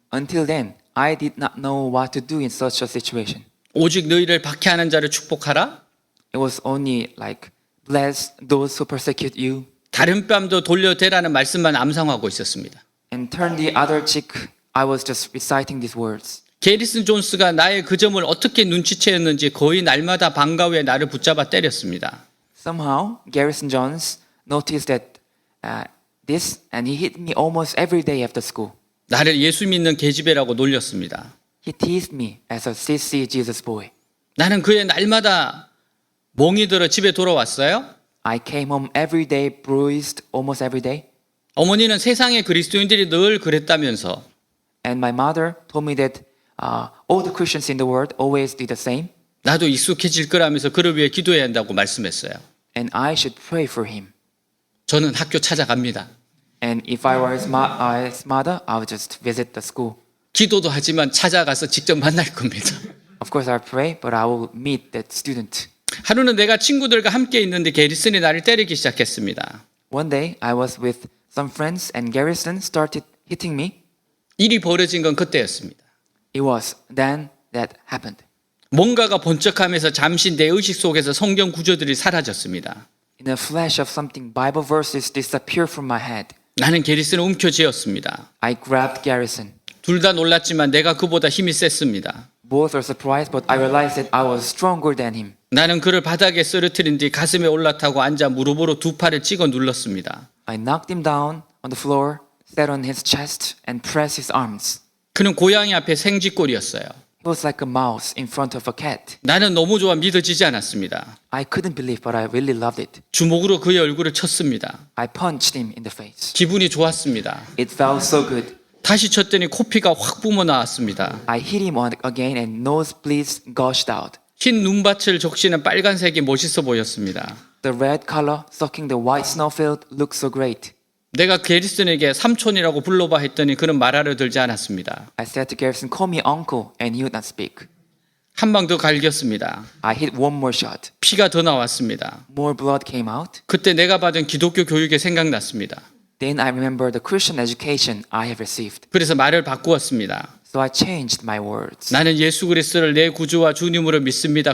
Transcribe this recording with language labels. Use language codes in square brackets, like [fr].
[en] Until then, I did not know what to do in such a situation. [ko] 오직 너희를 박해하는 자를 축복하라. [en] It was only like, bless those who persecute you, [ko] 다른 뺨도 돌려대라는 말씀만 암송하고 있었습니다. [en] and turn the other cheek. I was just reciting these words. [ko] 게리슨 존스가 나의 그 점을 어떻게 눈치채었는지 거의 날마다 방과 후에 나를 붙잡아 때렸습니다. [en] Somehow, Garrison Jones noticed that this and he hit me almost every day after school. [ko] 나를 예수 믿는 계집애라고 놀렸습니다. [en] He teased me as a CC Jesus boy. [ko] 나는 그의 날마다 멍이 들어 집에 돌아왔어요. [en] I came home every day bruised almost every day. [ko] 어머니는 세상의 그리스도인들이 늘 그랬다면서 [en] And my mother told me that all the Christians in the world always do the same. [ko] 나도 익숙해질 거라면서 그를 위해 기도해야 한다고 말씀했어요. [en] And I should pray for him. [ko] 저는 학교 찾아갑니다. [en] And if I were his mother, I would just visit the school. [ko] 기도도 하지만 찾아가서 직접 만날 겁니다. [en] Of course, I pray, but I will meet that student. [ko] 하루는 내가 친구들과 함께 있는데 게리슨이 나를 때리기 시작했습니다. [en] One day, I was with some friends and Garrison started hitting me. [ko] 일이 벌어진 건 그때였습니다. [en] It was then that happened. [ko] 뭔가가 번쩍하면서 잠시 내 의식 속에서 성경 구절들이 사라졌습니다. [en] In a flash of something, Bible verses disappeared from my head. [ko] 나는 게리슨을 움켜쥐었습니다. [en] I grabbed Garrison. [ko] 둘 다 놀랐지만 내가 그보다 힘이 셌습니다. [en] Both were surprised, but I realized that I was stronger than him. [ko] 나는 그를 바닥에 쓰러뜨린 뒤 가슴에 올라타고 앉아 무릎으로 두 팔을 찍어 눌렀습니다. [en] I knocked him down on the floor, sat on his chest, and pressed his arms. [ko] 그는 고양이 앞에 생쥐꼴이었어요. [en] He was like a mouse in front of a cat. [ko] 나는 너무 좋아 믿어지지 않았습니다. [en] I couldn't believe, but I really loved it. [ko] 주먹으로 그의 얼굴을 쳤습니다. [en] I punched him in the face. [ko] 기분이 좋았습니다. [en] It felt so good. [ko] 다시 쳤더니 코피가 확 뿜어 나왔습니다. [en] I hit him again and nosebleeds gushed out. [ko] 흰 눈밭을 적시는 빨간색이 멋있어 보였습니다. [en] The red color sucking the white snowfield looked so great. [ko] 내가 게리슨에게 삼촌이라고 불러봐 했더니 그는 말 알아들지 않았습니다. [en] I said to Garrison, call me uncle, and he would not speak. [ko] 한 방 더 갈겼습니다. [en] I hit one more shot. [ko] 피가 더 나왔습니다. [en] More blood came out. [ko] 그때 내가 받은 기독교 교육이 생각났습니다. [en] Then I remember the Christian education I have received. [ko] 그래서 말을 바꾸었습니다. [en] So I changed my words. [ko] 나는 예수 그리스도를 내 구주와 주님으로 믿습니다.